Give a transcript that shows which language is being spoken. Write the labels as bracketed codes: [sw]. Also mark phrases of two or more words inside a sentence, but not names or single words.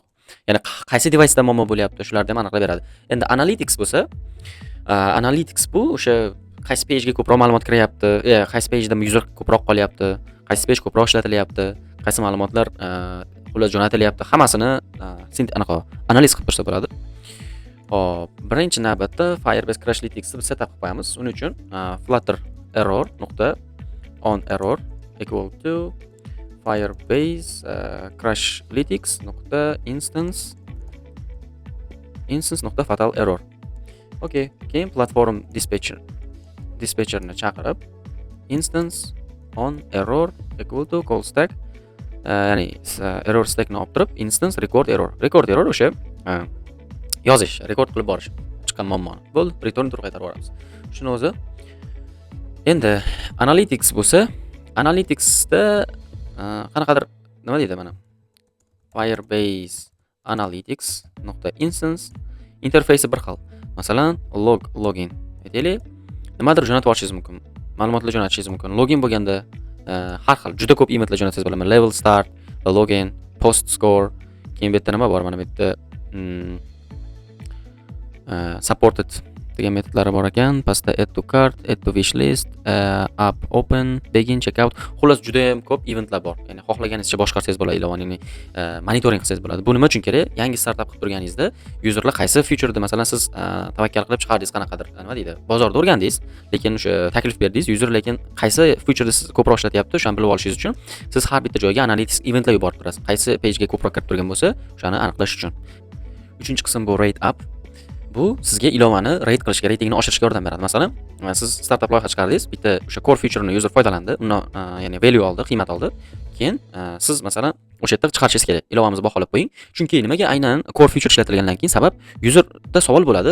[uz] Ya'ni qaysi device'da muammo bo'lyapti, shularni ham aniqlab beradi. Endi Analytics bo'lsa, Analytics bu o'sha qaysi pagega ko'proq ma'lumot kiryapti, qaysi pageda user ko'proq qolyapti, qaysi page ko'proq ishlatilyapti, qaysi ma'lumotlar xullas jo'natilyapti, hammasini anaqa analiz qilib tursa bo'ladi. Hop, birinchi navbatda Firebase Crashlytics ni setup qilib qo'yamiz. Uning uchun [en] flutter error.on error equal to Firebase Crashlytics.instance.fatal error. Okay, keyin platform dispatcherni chaqirib instance on error equal to call stack, [uz] ya'ni [en] error stackni [uz] olib turib [en] instance record error [uz] o'sha yozish, rekord qilib borish chiqqan muammoni. Bo'ldi, return turib qaytarib yuboramiz. Shuni o'zi. Endi Analytics bo'lsa, Analyticsda qanaqadir nima deydi mana? Firebase Analytics.instance interfeysi bir xil. Masalan, login aytaylik, nimadir jo'natib olishingiz mumkin. Ma'lumotlar jo'natishingiz mumkin. Login bo'lganda har xil juda ko'p emetlar jo'natsangiz bo'ladi. [en] Level start, login, post score, [uz] keyin bu yerda nima bor? Mana bu yerda supported degan metodlari bor ekan. [en] Pastda add to cart, add to wish list, app open, begin, checkout. [uz] Xullas juda ham ko'p eventlar bor. Ya'ni xohlaganingizcha boshqarsangiz bo'ladi, ilovani monitoring qilsangiz bo'ladi. Bu nima uchun kerak? Yangi startup qilib turganingizda userlar qaysi featureda, masalan, siz tavakkal qilib chiqardingiz, qanaqadir, nima deydi, bozorda o'rgandingiz, lekin o'sha taklif berdingiz, user lekin qaysi featureda siz ko'proq ishlatyapti, o'shani bilib olishingiz uchun siz har bitta joyga [en] analytics eventlar [uz] yuborib turasiz. Qaysi pagega ko'proq kirib turgan bo'lsa, o'shani aniqlash uchun. 3-qism bu [en] rate up. [uz] Bu sizga ilovani rate qilishga, ratingni oshirishga yordam beradi. Masalan, siz startup loyiha chiqardingiz, bitta o'sha [en] core feature'ni [uz] user foydalandi, undan ya'ni value oldi, qiymat oldi. Keyin siz masalan o'sha yerda chiqarishingiz kerak. Ilovamizni baholab qo'ying. Chunki nimaga aynan [en] core feature [uz] ishlatilgandan keyin sabab userda savol bo'ladi.